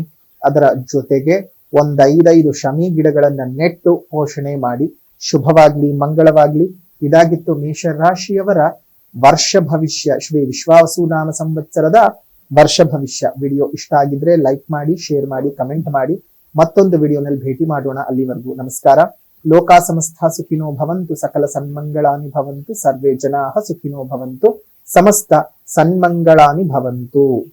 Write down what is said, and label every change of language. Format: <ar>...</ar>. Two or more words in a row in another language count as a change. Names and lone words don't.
<kn>ಅದರ ಜೊತೆಗೆ 5 ಶಮಿ ಗಿಡಗಳನ್ನ ನೆಟ್ಟು ಪೋಷಣೆ ಮಾಡಿ. ಶುಭವಾಗ್ಲಿ, ಮಂಗಳವಾಗ್ಲಿ. ಇದಾಗಿತ್ತು ಮೇಷರಾಶಿಯವರ ವರ್ಷ ಭವಿಷ್ಯ, ಶ್ರೀ ವಿಶ್ವಾವಸುನಾಮ ಸಂವತ್ಸರದ ವರ್ಷ ಭವಿಷ್ಯ. ವಿಡಿಯೋ ಇಷ್ಟ ಆಗಿದ್ರೆ ಲೈಕ್ ಮಾಡಿ, ಶೇರ್ ಮಾಡಿ, ಕಮೆಂಟ್ ಮಾಡಿ. ಮತ್ತೊಂದು ವಿಡಿಯೋನಲ್ಲಿ ಭೇಟಿ ಮಾಡೋಣ. ಅಲ್ಲಿವರೆಗೂ ನಮಸ್ಕಾರ.</kn> <sa>ಲೋಕ ಸಮಸ್ತ ಸುಖಿನೋ ಭವಂತು, ಸಕಲ ಸನ್ಮಂಗಳಾನಿ ಭವಂತು, ಸರ್ವೇ ಜನಾಃ ಸುಖಿನೋ ಭವಂತು, ಸಮಸ್ತ ಸನ್ಮಂಗಳಾನಿ ಭವಂತು.</sa>